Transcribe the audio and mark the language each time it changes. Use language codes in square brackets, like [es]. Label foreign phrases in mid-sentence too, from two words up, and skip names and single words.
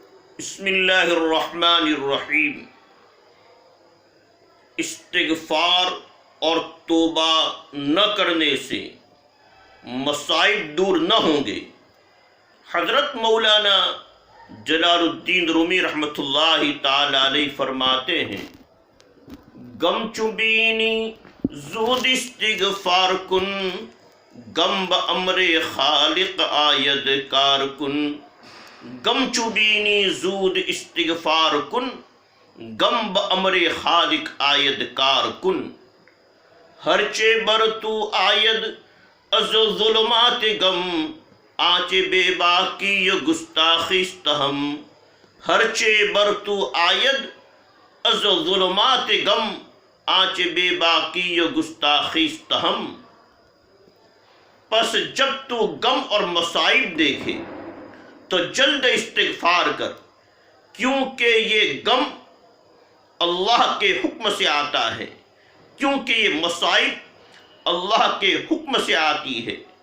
[ur] بسم اللہ الرحمن الرحیم۔ استغفار اور توبہ نہ کرنے سے مصائب دور نہ ہوں گے۔ حضرت مولانا جلال الدین رومی رحمۃ اللہ تعالی علیہ فرماتے ہیں، [fa] غم چبینی زود استغفار کن، غم بامر خالق آید کار کن۔ غم چبینی زود استغفار کن، غم بامر خالق آید کار کن۔ ہرچے بر تو آید از ظلمات غم، آنچے بے باکی گستاخیست ہم۔ ہرچے بر تو آید از ظلمات غم، آنچے بے باکی گستاخیست ہم۔ [ur] پس جب تو غم اور مصائب دیکھے تو جلد استغفار کر، کیونکہ یہ غم اللہ کے حکم سے آتا ہے، کیونکہ یہ مصائب اللہ کے حکم سے آتی ہے۔